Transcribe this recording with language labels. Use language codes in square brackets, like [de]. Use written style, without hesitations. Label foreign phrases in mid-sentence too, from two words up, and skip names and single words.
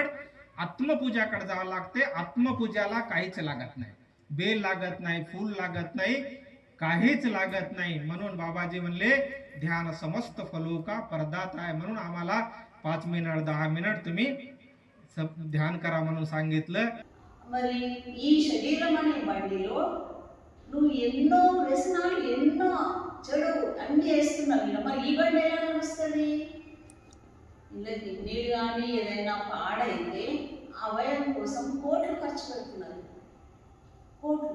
[mr] आत्मपूजाकडे जावं लागते. आत्मपूजाला काहीच लागत नाही. बेल लागत नाही, फूल लागत नाही, काहीच लागत नाही. म्हणून बाबाजी म्हणले, [hi] ध्यान समस्त फलो का परदाता [mr] आहे. म्हणून आम्हाला 5 मिनिट 10 मिनिट तुम्ही ध्यान करा म्हणून सांगितलं. [te] మరి ఈ శరీరం అనే బండిలో నువ్వు ఎన్నో వ్యసనాలు, ఎన్నో చెడు అన్ని చేస్తున్నావు. మరి ఈ బండి ఎలా నడుస్తుంది? ఇలా కిడ్నీలు కానీ ఏదైనా పాడైతే అవయం కోసం కోట్లు ఖర్చు పెడుతున్నారు, కోట్లు.